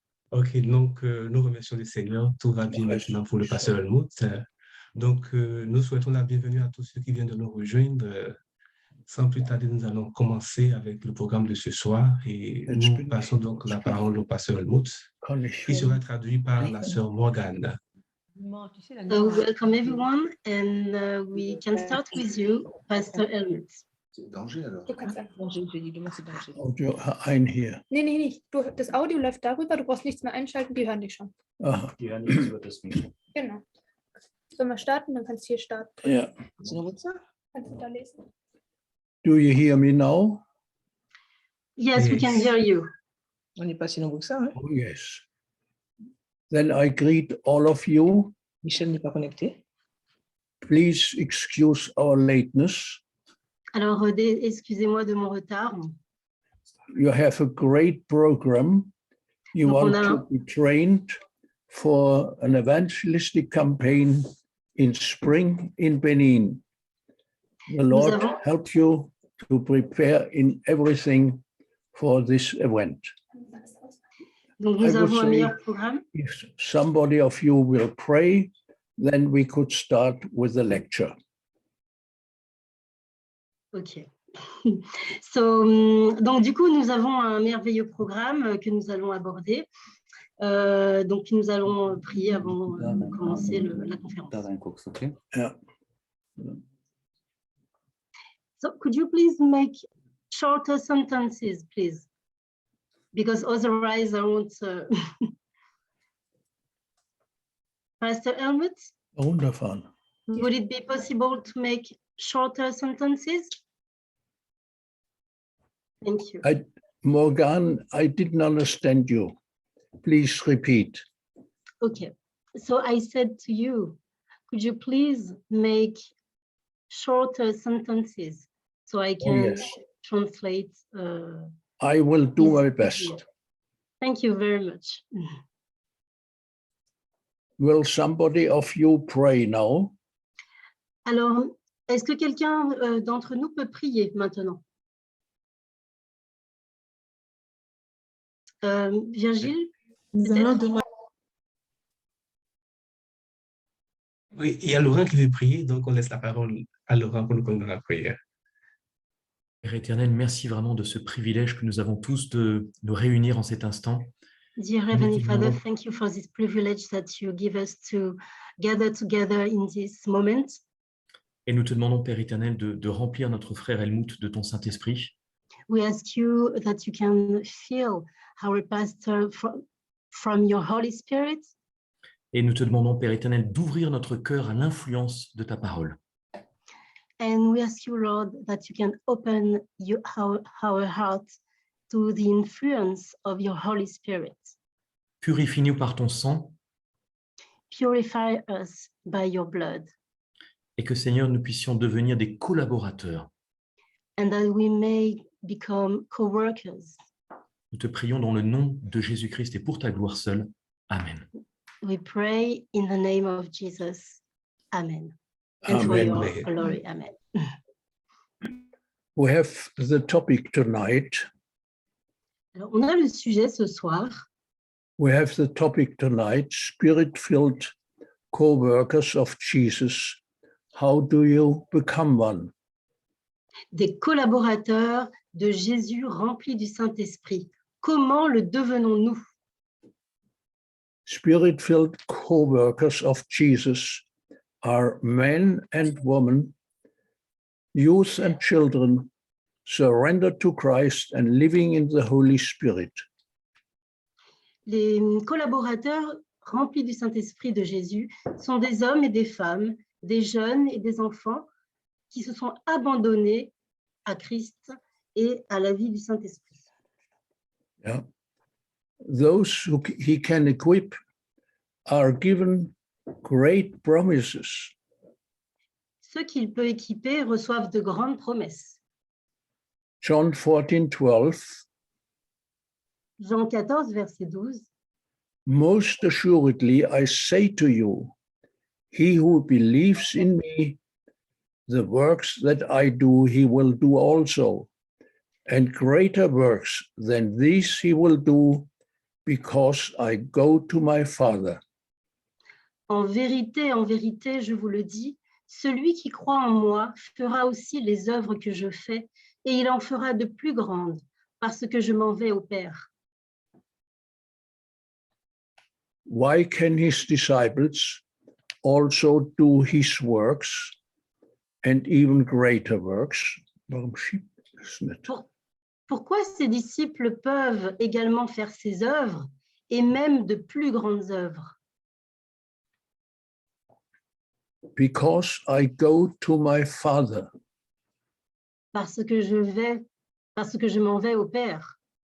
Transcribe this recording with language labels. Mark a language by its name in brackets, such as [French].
[French] Ok, donc nous remercions le Seigneur. Tout va bien maintenant pour le pasteur Helmut. Donc, nous souhaitons la bienvenue à tous ceux qui viennent de nous rejoindre. sans plus tarder, nous allons commencer avec le programme de ce soir et nous passons donc la parole au pasteur Helmut, qui sera traduit par la sœur Morgane. [English] So welcome everyone, and we can start with you, Pastor Helmut. [French] C'est danger alors. [German] Du kannst einfach. Audio ein hier. Nee. Das Audio läuft darüber, du brauchst nichts mehr einschalten, die hören dich schon. Aha. Die hören nichts über das Mikro. Genau. Sollen wir starten? Dann kannst du hier starten. [English] Yeah. [German] Kannst du da lesen? [English] Do you hear me now? Yes, we can hear you. [French] On n'est pas si nombreux que ça, hein? [English] Oh, yes. Then I greet all of you. [French] Michel n'est pas connecté. [English] Please excuse our lateness. [French] Alors, excusez-moi de mon retard. [English] You have a great program. You [French] Donc, [English] want to be trained for an evangelistic campaign in spring in Benin. The Lord help you to prepare in everything for this event. [French] Donc, [English] I [French] nous [English] would [French] avons un [English] say [French] meilleur programme. [English] if somebody of you will pray, then we could start with the lecture. OK. [French] So, donc, du coup, nous avons un merveilleux programme que nous allons aborder. Donc, nous allons prier avant de commencer la conférence. [English] Okay. Yeah. So, could you please make shorter sentences, please? Because otherwise I won't... Pastor Helmut, [German] Wunderbar. [English] would it be possible to make shorter sentences? Thank you. Morgan, I didn't understand you. Please repeat. Okay, so I said to you, could you please make shorter sentences so I can yes. translate? I will do my this best. video. Thank you very much. Will somebody of you pray now? [French] Alors, est-ce que quelqu'un d'entre nous peut prier maintenant? Virgile? Nous allons demander. Oui, il y a Laurent qui veut prier, donc on laisse la parole à Laurent pour nous conduire la prière. Père éternel, merci vraiment de ce privilège que nous avons tous de nous réunir en cet instant. [English] Dear Heavenly Father, thank you for this privilege that you give us to gather together in this moment. [French] Et nous te demandons, Père éternel, de remplir notre frère Helmut de ton Saint-Esprit. [English] We ask you that you can fill our pastor from your Holy Spirit. [French] Et nous te demandons, Père éternel, d'ouvrir notre cœur à l'influence de ta parole. [English] And we ask you, Lord, that you can open our heart to the influence of your Holy Spirit. [French] Purifie-nous par ton sang. [English] Purify us by your blood. [French] Et que, Seigneur, nous puissions devenir des collaborateurs. [English] And that we may become co-workers. [French] Nous te prions dans le nom de Jésus-Christ et pour ta gloire seule. Amen. [English] We pray in the name of Jesus. Amen. And Amen. for your glory. Amen. We have the topic tonight. [French] Alors, on a le sujet ce soir. [English] We have the topic tonight, Spirit-filled co-workers of Jesus. How do you become one? [French] Des collaborateurs de Jésus remplis du Saint-Esprit. Comment le devenons-nous? [English] Spirit-filled co-workers of Jesus are men and women, youth and children, surrendered to Christ and living in the Holy Spirit. [French] Les collaborateurs remplis du Saint-Esprit de Jésus sont des hommes et des femmes, des jeunes et des enfants qui se sont abandonnés à Christ et à la vie du Saint-Esprit. [English] Yeah. Those who he can equip are given great promises. [French] Ceux qu'il peut équiper reçoivent de grandes promesses. [English] John 14:12. [French] Jean 14, verset 12. [English] Most assuredly, I say to you, he who believes in me, the works that I do, he will do also. And greater works than these he will do, because I go to my Father. [French] En vérité, je vous le dis, celui qui croit en moi fera aussi les œuvres que je fais, et il en fera de plus grandes, parce que je m'en vais au Père. [English] Why can his disciples also do his works and even greater works? [German] Warum schiebt es nicht? [French] Pourquoi ses disciples peuvent également faire ses œuvres et même de plus grandes œuvres? [English] Because I go to my Father. [French] Parce que je m'en vais au Père.